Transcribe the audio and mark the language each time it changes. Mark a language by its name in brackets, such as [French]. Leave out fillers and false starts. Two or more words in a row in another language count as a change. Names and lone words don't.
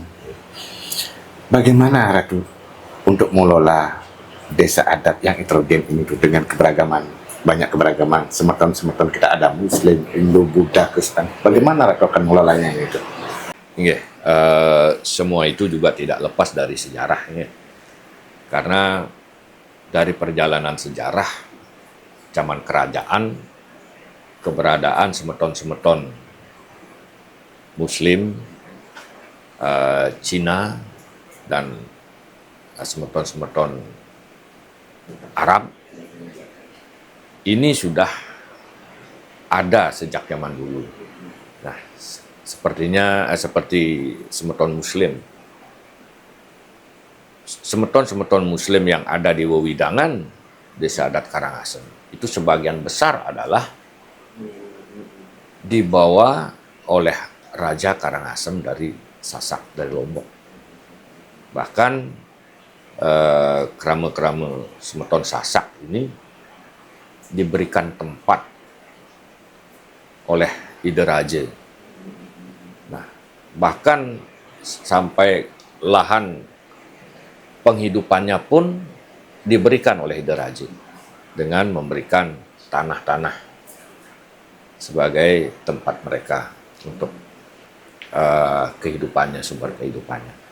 [Indonesian] Bagaimana Ratu untuk mengelola desa adat yang heterogen ini tuh dengan keberagaman, banyak keberagaman, semeton-semeton kita ada Muslim, Hindu, Buddha, Kristen. Bagaimana Ratu akan mengelolanya itu? Nggih, semua itu juga tidak lepas dari sejarahnya. Karena dari perjalanan sejarah zaman kerajaan, keberadaan semeton-semeton Muslim, Cina, dan semeton-semeton Arab ini sudah ada sejak zaman dulu. Nah, seperti semeton Muslim. Semeton-semeton Muslim yang ada di Wewidangan, desa adat Karangasem, itu sebagian besar adalah dibawa oleh Raja Karangasem dari Sasak, dari Lombok. Bahkan kerama-kerama semeton Sasak ini diberikan tempat oleh Ide Raja. Nah, bahkan sampai lahan penghidupannya pun diberikan oleh Ide Raja dengan memberikan tanah-tanah sebagai tempat mereka untuk kehidupannya, sumber kehidupannya.